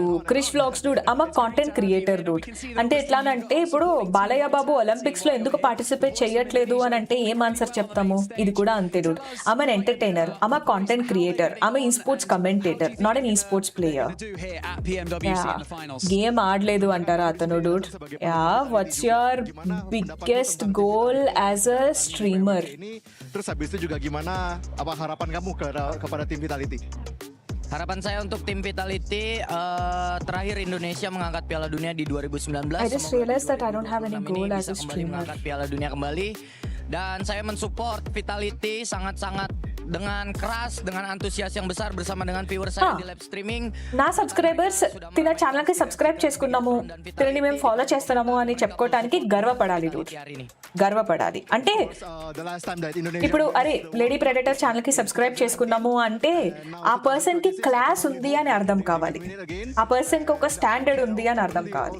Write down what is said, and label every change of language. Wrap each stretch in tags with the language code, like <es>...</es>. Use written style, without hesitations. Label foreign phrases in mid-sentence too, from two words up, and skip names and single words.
<te>క్రిష్ వ్లాగ్స్ డూడ్, ఆమె</te> <en>content creator</en> <te>డూడ్. అంటే ఎట్లానంటే ఇప్పుడు బాలయ్య బాబు ఒలింపిక్స్ లో ఎందుకు పార్టిసిపేట్ చేయట్లేదు అని అంటే ఏం ఆన్సర్ చెప్తాము? ఇది కూడా అంతే డూడ్. ఆమె ఎంటర్టైనర్, ఆమె</te> <en>content creator,</en> <te>ఆమె</te> <en>e-sports commentator, not an e-sports player.</en> <te>గేమ్ ఆడలేదు అంటారా అతను డూడ్?</te> <en>Ya, what's your biggest goal as a streamer?</en> <id>Terus habis itu juga gimana apa harapan kamu kepada tim Vitality? Harapan saya untuk tim Vitality terakhir Indonesia mengangkat Piala Dunia di 2019.</id> <en>I just realized that I don't have any goal as a streamer.</en> <id>Mengangkat Piala Dunia kembali dan saya mensupport Vitality sangat-sangat dengan keras, dengan antusias yang besar bersama dengan viewers saya di</id> <en>live streaming.</en> <te>నా సబ్స్క్రైబర్స్ తిన ఛానల్ కి సబ్స్క్రైబ్ చేసుకున్నాము, తినని మేము ఫాలో చేస్తున్నాము అని చెప్పుకోవడానికి గర్వపడాలి డూడ్. గర్వపడాలి అంటే ఇప్పుడు అరే లేడీ ప్రెడేటర్ ఛానల్ కి సబ్స్క్రైబ్ చేసుకున్నాము అంటే ఆ పర్సన్ కి క్లాస్ ఉంది అని అర్థం కావాలి, ఆ పర్సన్ కి ఒక స్టాండర్డ్ ఉంది అని అర్థం కావాలి.</te>